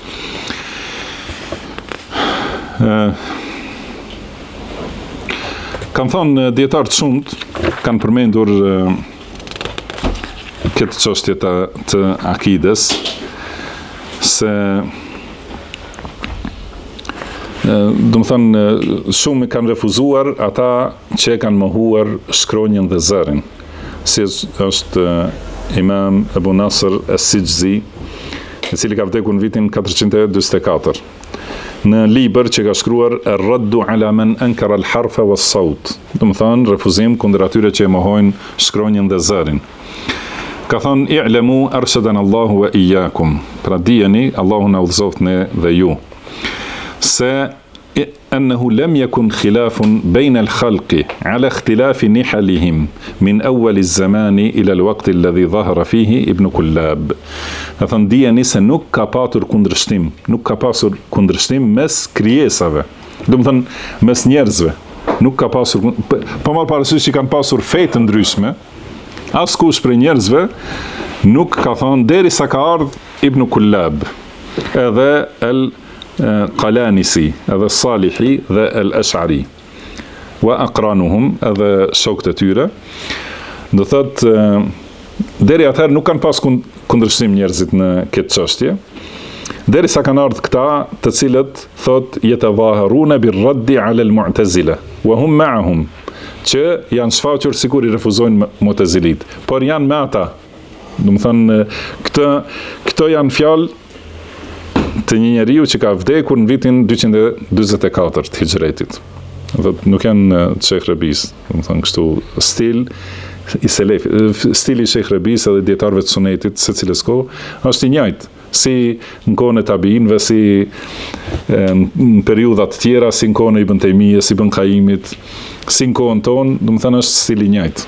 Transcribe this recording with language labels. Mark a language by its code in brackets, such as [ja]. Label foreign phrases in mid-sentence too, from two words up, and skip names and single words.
[sq] Kanë thonë dietar të shumt kanë përmendur këtë çështje të akides, se do të thënë shumë kanë refuzuar ata që kanë mohuar shkronjën dhe zërin, si është Imam Abu Nasr as-Sijzi, i cili ka vdekur në vitin 444. Në libër që ka shkruar Ar-Raddu ala man ankara al-harfa was-sawt, do të thonë refuzim kundër atyre që e mohojnë shkronjën dhe zërin. Ka thonë [ar] اعلموا أرشدنا الله وإياكم, [sq] pra dijeni Allahu na udhëzoft ne dhe ju, se [ar] أنه لم يكن خلاف بين الخلق على اختلاف نحلهم من أول الزمان إلى الوقت الذي ظهر فيه ابن كلاب. [sq] Thënë dijeni se nuk ka pasur kundërshtim mes krijesave, do të thënë mes njerëzve, nuk ka pasur, po marr parasysh që kanë pasur fe të ndryshme, askush prej njerëzve nuk ka thënë derisa ka ardhur Ibn Kullab, edhe Qalanisi, edhe Salihi dhe al-Ash'ari, [ar] وأقرانهم, [sq] edhe shokët e tyre. Do thotë deri atëherë nuk kanë pas kundërshtim njerëzit në këtë çështje, derisa kanë ardhur këta, të cilët thotë [ar] يتظاهرون بالرد على المعتزلة وهم معهم, [sq] që janë shfaqur sikur i refuzojnë mu'tazilit, por janë me ata. Do të thonë këto janë fjalë të një njeriu që ka vdekur në vitin 244 të hijretit. Dhe nuk janë Sheikh Rebis, do të thënë kështu stil i selef, stili i Sheikh Rebis edhe dietarëve të sunetit secilës kohë është i njëjtë, si në kohën e tabiinëve, si në periudha të tjera, si në kohën e Ibn Taymiyes, si Ibn Qayyimit, si në kohën tonë, do të thënë është stili i njëjtë.